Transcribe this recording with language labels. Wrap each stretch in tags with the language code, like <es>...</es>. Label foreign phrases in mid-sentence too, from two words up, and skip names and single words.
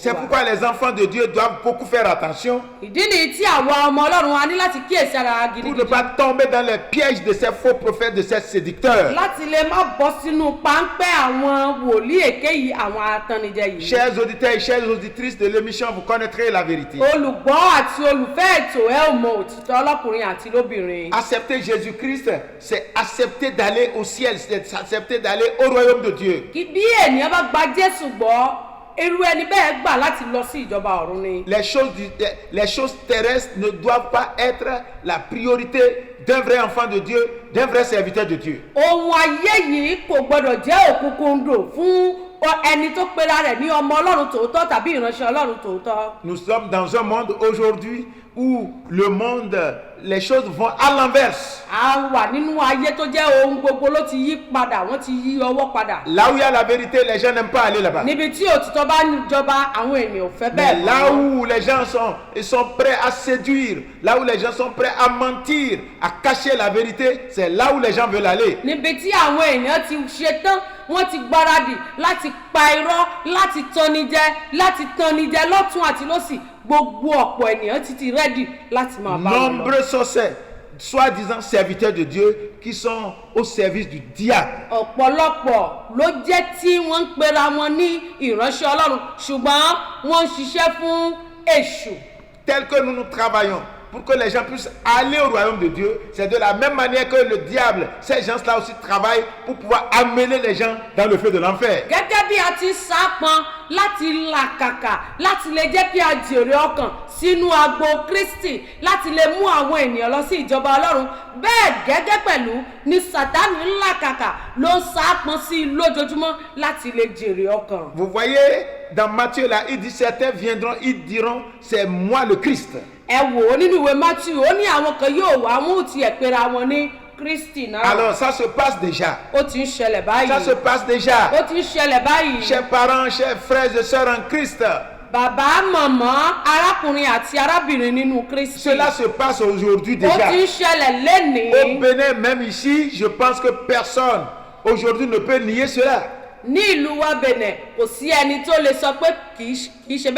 <fr>C'est</fr> <yo>fún wa.</yo> <fr>pourquoi les enfants de Dieu doivent beaucoup faire attention</fr> <yo>ìdí nìyí tí àwa ọmọ Ọlọ́run a ní láti kíyèsí ara</yo> <fr>pour ne</fr> <yo>gidigidi</yo> <fr>pas tomber dans les pièges de ces faux prophètes, de ces séducteurs.</fr> <yo>láti lè má bọ́ sínú páńpẹ́ àwọn wòlíì èké yìí àwọn atannijẹ yìí.</yo> <fr>Chers auditeurs et chères auditrices de l'émission, vous connaîtrez la vérité.</fr> <yo>olùgbọ́ àti olùfẹ́ ètò ẹ ò mọ òtítọ́ lọ́kùnrin àti lóbìnrin.</yo> <fr>Accepter Jésus-Christ, c'est accepter d'aller au ciel, c'est accepter d'aller au royaume de Dieu.</fr> <yo>kí bí ènìyàn bá gba Jésù gbọ́ irú ẹni bẹ́ẹ̀ gbà láti lọ sí ìjọba ọ̀run ni.</yo> <fr>Les choses terrestres ne doivent pas être la priorité d'un vrai enfant de Dieu, d'un vrai serviteur de Dieu.</fr> <yo>ohun ayé yìí kò gbọdọ̀ jẹ́ òkúnkúndò fún ẹni tó pera rẹ̀ ní ọmọ Ọlọ́run tòótọ́ tàbí ìránṣẹ́ Ọlọ́run tòótọ́.</yo> <fr>Nous sommes dans un monde aujourd'hui où le monde, les choses vont à l'inverse.</fr> <yo>A wà nínú ayé tó jẹ́ ohun gbogbo ló ti yí padà, wọ́n ti yí ọwọ́ padà.</yo> <fr>Là où il y a la vérité, les gens n'aiment pas aller là-bas.</fr> <yo>Níbi tí òtítọ́ bá ń jọba, àwọn ènìyàn ò fẹ́</yo> <fr>Mais</fr> <yo>bẹ́ẹ̀</yo> <fr>là</fr> <yo>mọ́.</yo> <fr>où les gens sont prêts à séduire, là où les gens sont prêts à mentir, à cacher la vérité, c'est là où les gens veulent aller.</fr> <yo>Níbi tí àwọn èèyàn ti ṣetán, wọ́n ti gbáradì láti pa irọ́, láti tanni jẹ lọ́tún àti lósì. Gbogbo ọ̀pọ̀ ènìyàn ti rẹ́dì láti máa bá wọn lọ.</yo> <fr>Nombreux sont ces soi-disant serviteurs de Dieu qui sont au service du diable.</fr> <yo>Ọ̀pọ̀lọpọ̀ ló jẹ́ tí wọ́n ń pera wọn ní ìránṣẹ́ Ọlọ́run ṣùgbọ́n wọ́n ń ṣiṣẹ́ fún èṣù.</yo> <fr>Tel que nous travaillons pour que les gens puissent aller au royaume de Dieu, c'est de la même manière que le diable, ces gens-là aussi travaillent pour pouvoir amener les gens dans le feu de l'enfer.</fr> <yo>Gẹ́gẹ́ bí a ti sápọn láti làkàkà láti lè jẹ́ kí a jèrè ọkàn sínú agbo Kristi láti lè mú àwọn ènìyàn lọ sí ìjọba Ọlọ́run, bẹ́ẹ̀ gẹ́gẹ́ pẹ̀lú ni Sátánì ń làkàkà ló ń sápọn sí lójoojúmọ́ láti lè jèrè ọkàn.</yo> <fr>Vous voyez, dans Matthieu là, il dit certains viendront, ils diront c'est moi le Christ.</fr> <yo>Ẹ wò ó nínú ìwé Matthew, ó ní àwọn kan yóò wá mú tiẹ̀ pera wọn ní Kristi náà.</yo> <fr>Alors ça se passe déjà.</fr> <yo>Ó ti ń ṣẹlẹ̀ báyìí.</yo> <fr>Ça se passe déjà.</fr> <yo>Ó ti ń ṣẹlẹ̀ báyìí.</yo> <fr>Chers parents, chers frères et sœurs en Christ.</fr> <yo>Bàbá, màmá, arákùnrin àti arábìnrin nínú Kristi.</yo> <fr>Cela se passe aujourd'hui</fr> <yo>Ó</yo> <fr>déjà.</fr> <yo>ti ń ṣẹlẹ̀ lénìí.</yo> <fr>Au Bénin, même ici, je pense que personne aujourd'hui ne peut nier cela.</fr> <yo>Ní ìlú wa Benin, kò sí ẹni tó lè sọ pé kì í ṣe bẹ́ẹ̀</yo>